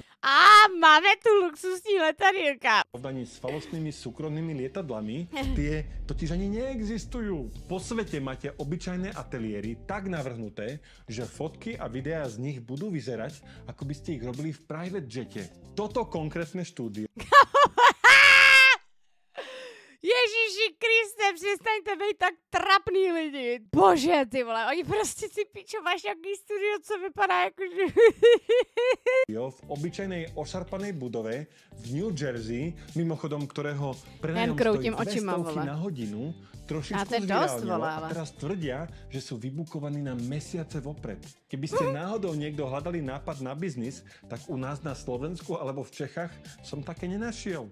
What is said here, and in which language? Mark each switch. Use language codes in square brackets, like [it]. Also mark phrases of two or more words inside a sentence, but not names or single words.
[cs] máme tu luxusní letadýlka. [sk] porovnaní s falošnými súkromnými lietadlami. Tie totiž ani neexistujú. Po svete máte obyčajné ateliéry tak navrhnuté, že fotky a videá z nich budú vyzerať, ako by ste ich robili v [en] private jete. [sk] Toto konkrétne štúdio [cs] Ježíši Kriste, přestaňte být tak trapný lidi. lidi. Bože, ty vole, oni prostě si píčo, máš nějaký studio, co vypadá jako, že... [sk] v obyčajnej ošarpanej budove v New Jersey, mimochodom ktorého prenajom stojí 200 na hodinu, trošičku zvirálnilo a teraz tvrdia, že sú vybukovaní na mesiace vopred. Keby ste náhodou niekto hľadali nápad na biznis, tak u nás na Slovensku alebo v Čechách som také nenašiel.